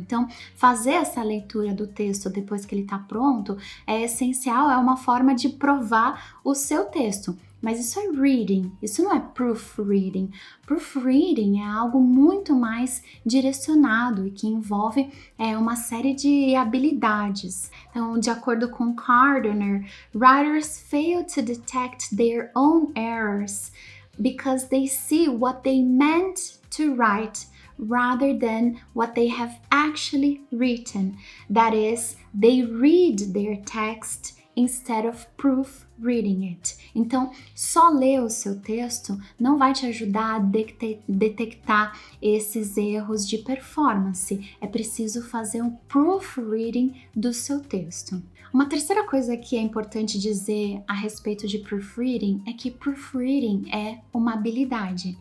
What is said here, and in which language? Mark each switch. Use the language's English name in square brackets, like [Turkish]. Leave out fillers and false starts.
[Portuguese] Então, fazer essa leitura do texto depois que ele está pronto é essencial, é uma forma de provar o seu texto. Mas isso é reading, isso não é proofreading. Proofreading é algo muito mais direcionado e que envolve uma série de habilidades. Então, de acordo com [English] Gardner, writers fail to detect their own errors because they see what they meant to write rather than what they have actually written. That is, they read their text instead of proofreading it. [Portuguese] Então, só ler o seu texto não vai te ajudar a detectar esses erros de performance. É preciso fazer um proofreading do seu texto. Uma terceira coisa que é importante dizer a respeito de proofreading é que proofreading é uma habilidade.